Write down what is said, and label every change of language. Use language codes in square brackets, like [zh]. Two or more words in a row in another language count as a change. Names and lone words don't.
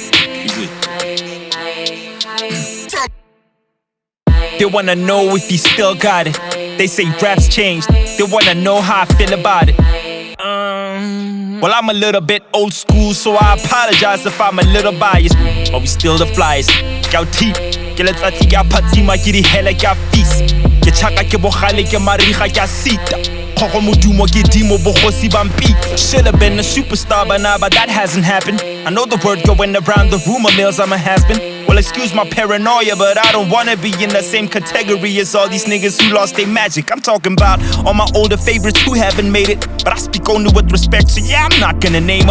[en] They wanna know if he still got it. They say rap's changed. They wanna know how I feel about it. Well, I'm a little bit old school, so I apologize if I'm a little biased. But we still the flyers. [tn] Ke teep, ke letsatsi ke a phatsima ke di hele ke a feast. Ke chaka ke bogale ke mariga ke a sita. Kgogo modumo ke dimo bogosi ba mpitsa. [en] Should've been a superstar by now, but that hasn't happened. I know the word going around the rumor mills I'm a has-been. Well, excuse my paranoia, but I don't wanna be in the same category as all these niggas who lost their magic. I'm talking about all my older favorites who haven't made it, but I speak only with respect, so yeah, I'm not gonna name them.